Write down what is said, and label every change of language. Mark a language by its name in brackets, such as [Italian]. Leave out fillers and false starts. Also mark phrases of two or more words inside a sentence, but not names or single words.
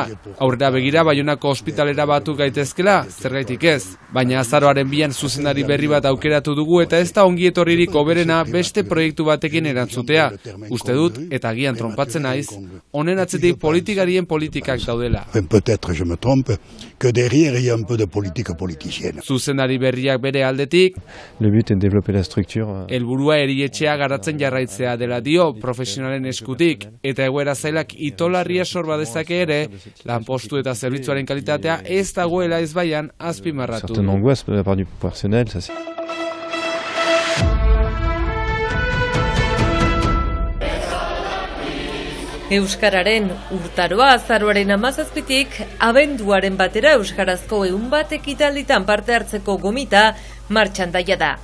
[Basque] Aurrera begira Baionako ospitalera batu gaitezkela, zergaitik ez. Baina azaroaren 2an zuzendari berri bat aukeratu dugu eta ez da ongi etorririk hoberena beste proiektu batekin erantzutea. Uste dut, eta agian trompatzen naiz, honen atzetik politikarien politikak daudela. [French] Peut-être je me trompe, que derrière il y a un peu de politique politicienne. [Basque] Zuzendari berriak bere aldetik, [French] Le but est de développer la structure. [Basque] helburua erietxea garatzen jarraitzea dela dio profesionalen eskutik, eta egoera zailak itolarria sorba dezake ere, lanpostu eta zerbitzuaren kalitatea ez dagoela ezbaian azpimarratu. [French] Certaine angoisse de la part du personnel, ça c'est... [Basque] Euskararen urtaroa azaroaren 17tik abenduaren batera euskarazko 100 ekitalditan parte hartzeko gomita martxan daia da.